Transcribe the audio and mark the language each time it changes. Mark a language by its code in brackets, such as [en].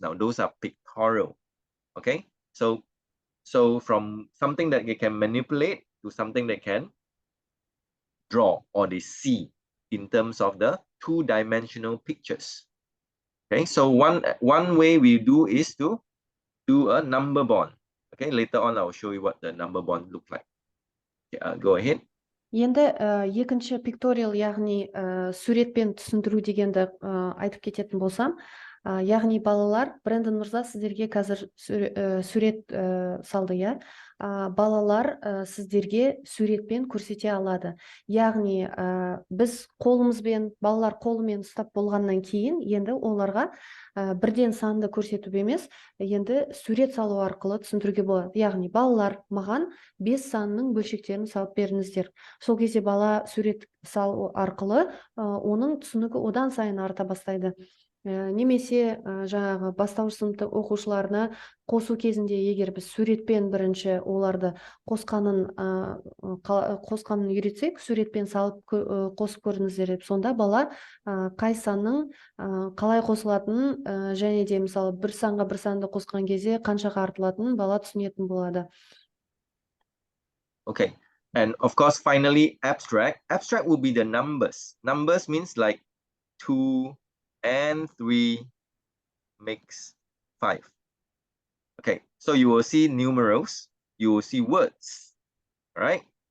[en] Now those are pictorial. Okay, so from something that they can manipulate to something they can draw or they see in terms of the 2-dimensional pictures. Okay, so one way we do is to do a number bond. Okay, later on I'll show you what the number bond look like. Okay, go ahead. [kk] Енді екінші pictorial, яғни суретпен түсіндіру дегенді айтып кететін болсам, яғни балалар, Брэндон мырза сіздерге қазір сурет салды, я? Балалар сіздерге суретпен көрсете алады. Яғни біз қолымызбен, балалар қолымен ұстап болғаннан кейін, енді оларға бірден санды көрсету емес, енді сурет салу арқылы түсіндіруге болады. Яғни балалар, маған 5 санның бөлшектерін салып беріңіздер. Сол кезде бала сурет салу арқылы оның түсінігі одан сайын арта бастайды. Немесе жаңағы бастауыш сыныпты оқушыларына қосу кезінде егер біз суретпен бірінші оларды қосқанын үйретсек, суретпен салып қосып көріңіздер деп, сонда бала қай санның қалай қосылатынын және де мысалы бір санға бір санды қосқан кезде қаншаға артылатынын бала түсінетін болады. [en] Okay, and of course, finally, abstract. Abstract will be the numbers. Numbers means like 2 and 3 makes 5. Okay, so you will see numerals, you will see words, right?